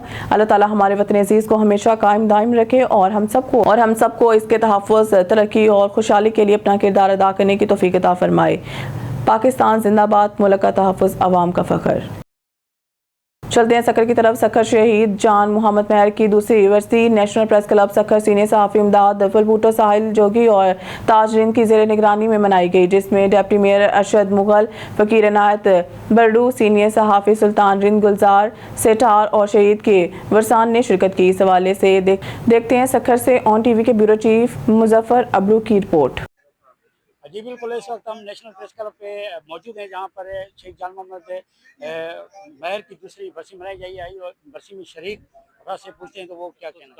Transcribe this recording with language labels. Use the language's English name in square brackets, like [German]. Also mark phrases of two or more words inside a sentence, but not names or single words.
[Urdu] اللہ تعالیٰ ہمارے وطن عزیز کو ہمیشہ قائم دائم رکھے اور ہم سب کو اس کے تحفظ، ترقی اور خوشحالی کے لیے اپنا کردار ادا کرنے کی توفیق عطا فرمائے. پاکستان زندہ باد، ملک کا تحفظ، عوام کا فخر. چلتے ہیں سکھر کی طرف۔ سکھر شہید جان محمد مہر کی دوسری برسی نیشنل پریس کلب سکھر سینیئر صحافی امداد دفل بھٹو، ساحل جوگی اور تاج رند کی زیر نگرانی میں منائی گئی، جس میں [English] deputy mayor [Urdu] ارشد مغل, فقیر عنایت بڑدو، سینیئر صحافی سلطان رند، گلزار سیٹھار اور شہید کے ورثان نے شرکت کی. اس حوالے سے دیکھتے ہیں سکھر سے آن TV کے [English] bureau chief [Urdu] مظفر ابڑو کی رپورٹ. جی بالکل، اس وقت ہم نیشنل پریس کلب پہ موجود ہیں، جہاں پر شیخ جان محمد مہر کی دوسری برسی منائی گئی آئی اور برسی میں شریک سے پوچھتے ہیں تو وہ کیا کہنا